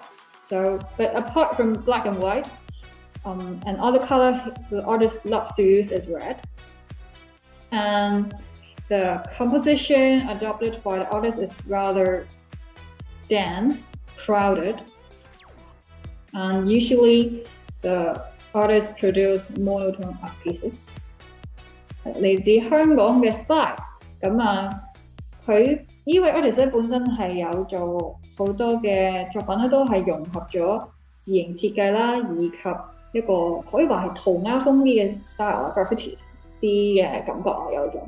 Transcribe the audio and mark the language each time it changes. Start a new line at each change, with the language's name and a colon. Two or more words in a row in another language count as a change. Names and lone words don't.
English: But apart from black and white, another color the artist loves to use is red. And the composition adopted by the artist is rather dense, crowded, and usually the artists produce monotone art pieces.
Cantonese: 嚟自香港嘅 Spy， 咁啊，佢呢位 artist 咧本身係有做好多嘅作品咧，都係融合咗字形設計啦，以及一個可以話係塗鴉風啲嘅 style 啊 ，graffiti 啲嘅感覺啊有種。